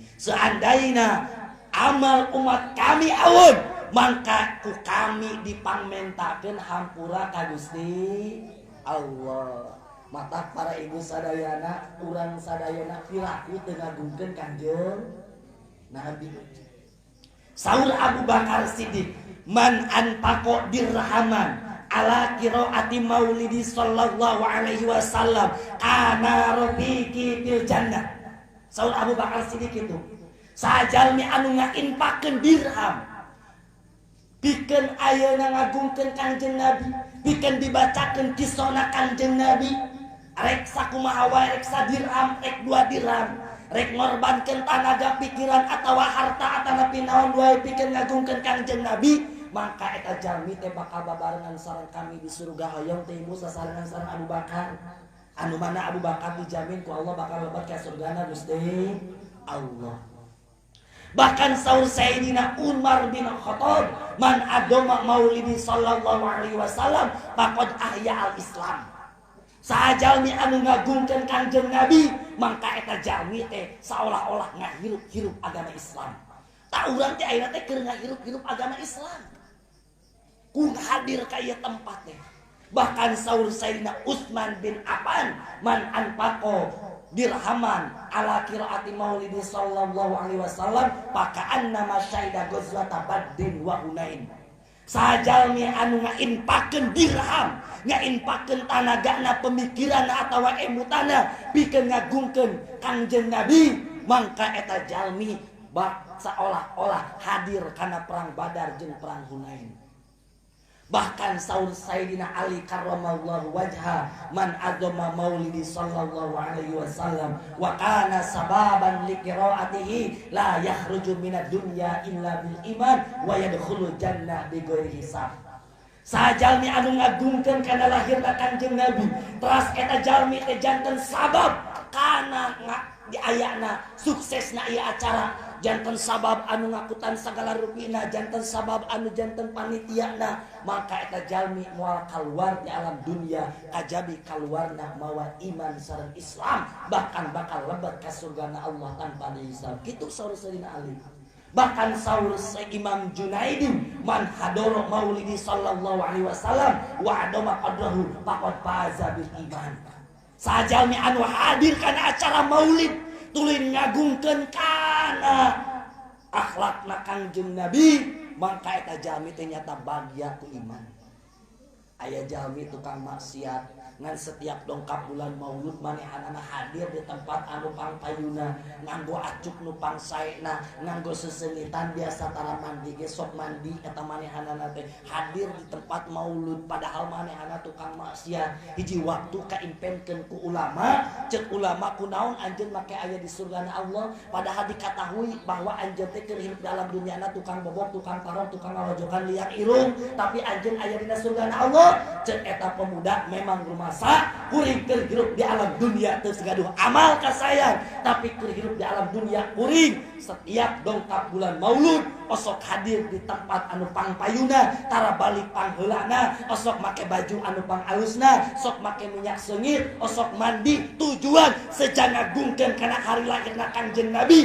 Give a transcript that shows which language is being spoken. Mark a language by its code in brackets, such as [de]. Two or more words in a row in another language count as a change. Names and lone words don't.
[su] Seandaina amal umat kami awon mangka ku kami dipangmentakeun hampura ka Gusti Allah. Mata para ibu sadayana urang sadayana piraku teu ngagungkeun Kangjeng Nabi. [ar] Saur Abu Bakar Siddiq, من أنفق درهما على قراءة مولدي صلى الله عليه وسلم كان رفيقي في الجنة. [su] Saur Abu Bakar Siddiq itu sajalmi anu ngainfaqkeun dirham pikeun ayeuna ngagungkeun Kangjeng Nabi, pikeun dibacakeun kisahna Kangjeng Nabi, rek sakumaha wae, rek sadirham, rek 2 dirham, rek ngorbankeun tanaga pikiran atawa harta atanapi naon wae pikeun ngagungkeun Kangjeng Nabi, maka eta jalmi teh bakal babarengan sareng kami di surga hoyong teh ibu sasarengan sareng Abu Bakar. Anu mana Abu Bakar dijamin ku Allah bakal lebat ka surgana Gusti Allah. Bahkan saur [ar] Sayyidina Umar bin Khattab, من عظم مولدي صلى الله عليه وسلم فقد أحيا الإسلام. [su] Sajalmi anu ngagungkeun Kangjeng Nabi, mangka eta jalmi teh saolah-olah ngahirup-hirup agama Islam. Tak urang teh ayeuna teh keur ngahirup-hirup agama Islam. Ku hadir ka ieu tempat teh. Bahkan saur [ar] Sayyidina Utsman bin Affan, من أنفق درهما على قراءة مولدي صلى الله عليه وسلم فكأنما شاهد غزوة بدر وحنين. [su] Sajalmi anu ngainpakeun dirham, ngainpakeun tanagana, pemikiran atawa emutana pikeun ngagungkeun Kangjeng Nabi, mangka eta jalmi bak seolah-olah hadir kana perang Badar jeung perang Hunain. Bahkan saur [ar] Sayyidina Ali كرم الله وجهه من عظم مولدي صلى الله عليه وسلم وكان سببا لقراءته لا يخرج من الدنيا إلا بالإيمان ويدخل الجنة بغير حساب. [su] Sajalmi anu ngagungkeun kana lahirna Kanjeng Nabi, teras eta jalmi teh janten sabab kana di ayana suksesna ieu acara, janten sabab anu ngakutan sagala rupina, janten sabab anu janten panitiana, maka eta jalmi moal kaluar di alam dunia kajabi kaluarna mawa iman sareng Islam, bahkan bakal lebet ka surgana Allah tanpa dihisab. Kitu saur Sayyidina Ali. Bahkan saur [ar] Imam Junaidi, من حضر مولدي صلى الله عليه وسلم وعظم قدره فقد فاز بالإيمان. [su] Sajalmi anu hadir kana acara maulid tulin ngagungkeun kana akhlakna Kangjeng Nabi, mangka eta jalmi teh nyata bahagia ku iman. Aya jalmi tukang maksiat ngan setiap dongkap bulan Maulud manehanana hadir di tempat anu pangpayuna, nganggo acuk nu pangsaena, nganggo sesengitan biasa tara mandi ge sok mandi, eta manehanana teh hadir di tempat Maulud, padahal manehana tukang maksiat. Hiji waktu kaimpenkeun ku ulama, ceuk ulama kunaon anjeun make aya di surgana Allah, padahal [id] diketahui bahwa [su] anjeun teh keur hidup dalam duniana tukang bobok, tukang tarong, tukang ngarojokan liang irung, tapi anjeun aya dina surgana Allah. Ceuk eta pemuda memang rumasa kuring keur hirup di alam dunia teu segaduh amal ka sayang, tapi keur hirup di alam dunia kuring setiap dongkap bulan Maulud osok hadir di tempat anu pangpayuna, tara balik pangheulana, osok make baju anu pangalusna, sok make minyak seungit, osok mandi, tujuan sejan ngagungkeun kana hari lahirna Kangjeng Nabi.